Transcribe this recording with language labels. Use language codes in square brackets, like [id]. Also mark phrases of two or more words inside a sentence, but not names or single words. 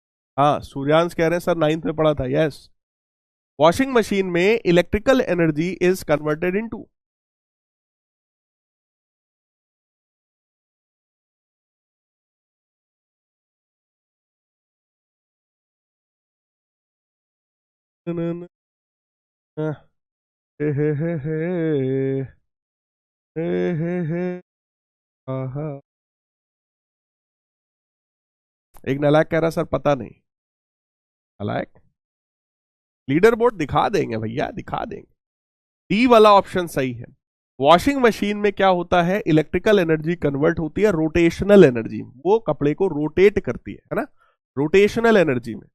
[hi] हाँ सूर्यांश कह रहे हैं सर 9th में पढ़ा था, यस। [en] washing machine में electrical energy is converted into, हे हे हे हे हे हे हे आहा। [hi] एक नालायक कह रहा सर पता नहीं। नालायक, [en] leader board [hi] दिखा देंगे भैया, दिखा देंगे। डी वाला ऑप्शन सही है। वॉशिंग मशीन में क्या होता है, [en] electrical energy [hi] कन्वर्ट होती है [en] rotational energy, [hi] वो कपड़े को रोटेट करती है ना, [en] rotational energy [hi] में।